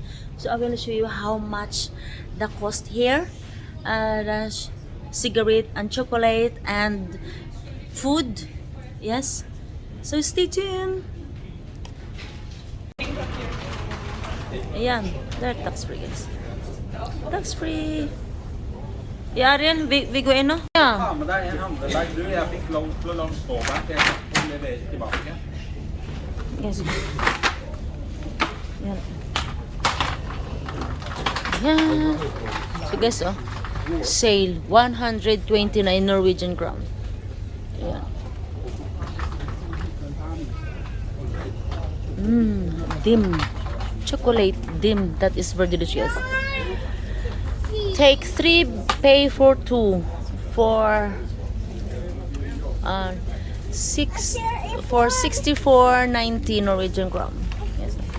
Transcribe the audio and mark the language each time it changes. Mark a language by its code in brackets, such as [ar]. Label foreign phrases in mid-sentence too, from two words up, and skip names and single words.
[en] So I will show you how much the cost here. The cigarette and chocolate and food. Yes. So stay tuned. Ayan, they're tax free guys. Tax free. [no] Ja, Ariel, vi går inn nå. Ja. med deg en handlelag. Jeg fikk lov til å la den stå der, så jeg kan levere tilbake. [en] Yes. Yan. Yan. So guys, oh. Sale 129 Norwegian crown. Yan. Dim. Chocolate dim. That is very delicious. Take 3, pay for 2. For 64.90 Norwegian crown. Yes.